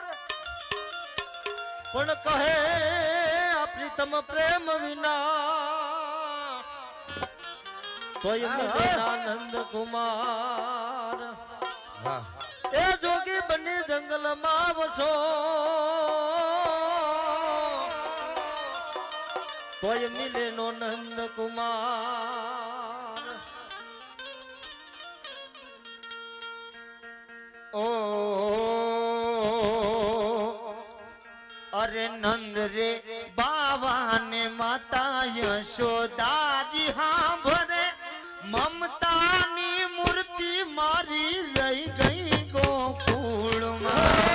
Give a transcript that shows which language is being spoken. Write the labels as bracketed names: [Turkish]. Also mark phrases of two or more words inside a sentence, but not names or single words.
[Gujarati] પણ કહે આ પ્રીતમ પ્રેમ વિના તોય મિલે આનંદ કુમાર એ જોગી બની જંગલમાં વસો તોય મિલે નો નંદ કુમાર ઓ અરે નંદ રે બાબા ને માતા યશોદા જી હાં ભરે મમતા ની મૂર્તિ મારી [Hindi] रही गई गोकुल में